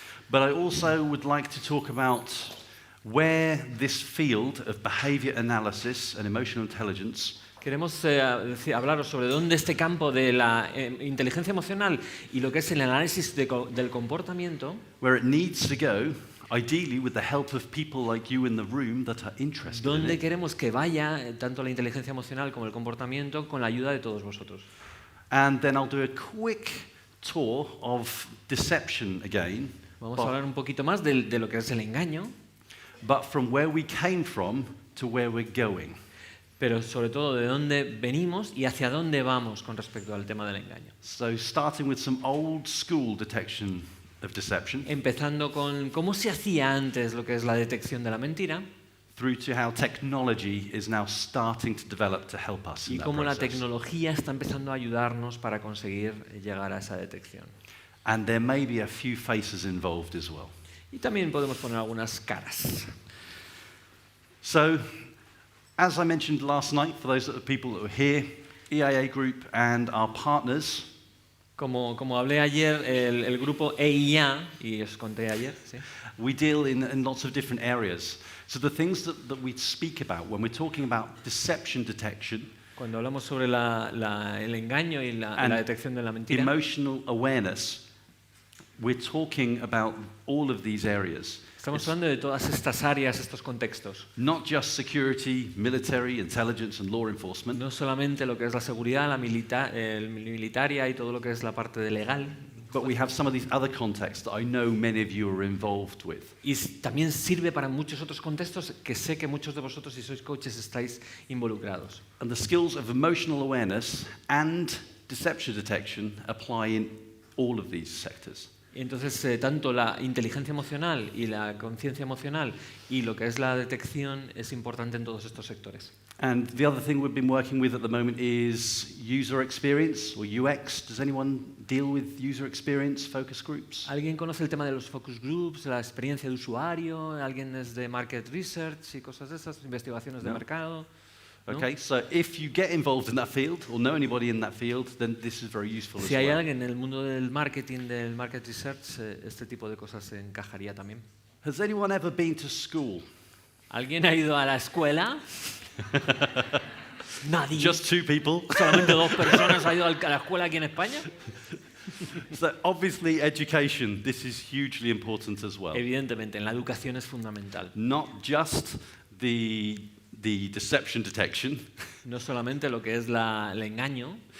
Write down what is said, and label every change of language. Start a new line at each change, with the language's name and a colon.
English: But I also would like to talk about where this field of behavior analysis and emotional intelligence
Spanish: Queremos hablaros sobre dónde este campo de la inteligencia emocional y lo que es el análisis del comportamiento,
English: where it needs to go, ideally with the help of people like you in the room that are interested in
Spanish: dónde
English: it.
Spanish: queremos que vaya tanto la inteligencia emocional como el comportamiento con la ayuda de todos vosotros.
English: And then I'll do a quick tour of deception again,
Spanish: Vamos a hablar un poquito más de lo que es el engaño,
English: but from where we came from to where we're going.
Spanish: pero sobre todo de dónde venimos y hacia dónde vamos con respecto al tema del engaño.
English: So starting with some old school detection of deception,
Spanish: Empezando con cómo se hacía antes lo que es la detección de la mentira
English: through to how technology is now starting to develop to help us in
Spanish: y
English: that
Spanish: cómo la
English: process.
Spanish: tecnología está empezando a ayudarnos para conseguir llegar a esa detección.
English: And there may be a few faces involved as well.
Spanish: Y también podemos poner algunas caras.
English: So, as I mentioned last night, for those people that were here, EIA Group and our partners
Spanish: Como hablé ayer, el grupo EIA, y os conté ayer, ¿sí?
English: we deal in lots of different areas. So the things that we speak about when we're talking about deception detection,
Spanish: Cuando hablamos sobre el engaño y la detección de la mentira,
English: emotional awareness, we're talking about all of these areas.
Spanish: estamos hablando de todas estas áreas, estos contextos.
English: Not just security, military, intelligence and law enforcement,
Spanish: No solamente lo que es la seguridad, la militaria y todo lo que es la parte de legal,
English: but we have some of these other contexts that I know many of you are involved with.
Spanish: y también sirve para muchos otros contextos que sé que muchos de vosotros, si sois coaches, estáis involucrados.
English: And the skills of emotional awareness and deception detection apply in all of these sectors.
Spanish: Y entonces, tanto la inteligencia emocional y la conciencia emocional y lo que es la detección es importante en todos estos sectores.
English: And the other thing we've been working with at the moment is user experience or UX. Does anyone deal with user experience focus groups?
Spanish: ¿Alguien conoce el tema de los focus groups, la experiencia de usuario? ¿Alguien es de market research y cosas de esas, investigaciones de No. mercado? ¿No?
English: Okay, so if you get involved in that field or know anybody in that field, then this is very useful as
Spanish: Si hay
English: well.
Spanish: alguien en el mundo del marketing, del market research, este tipo de cosas se encajaría también.
English: Has anyone ever been to school?
Spanish: ¿Alguien ha ido a la escuela? Nadie.
English: Just two people?
Spanish: ¿Solamente dos personas han ido a la escuela aquí en España?
English: So obviously education, this is hugely important as well.
Spanish: Evidentemente, en la educación es fundamental.
English: Not just the deception detection,
Spanish: No solamente lo que es el engaño,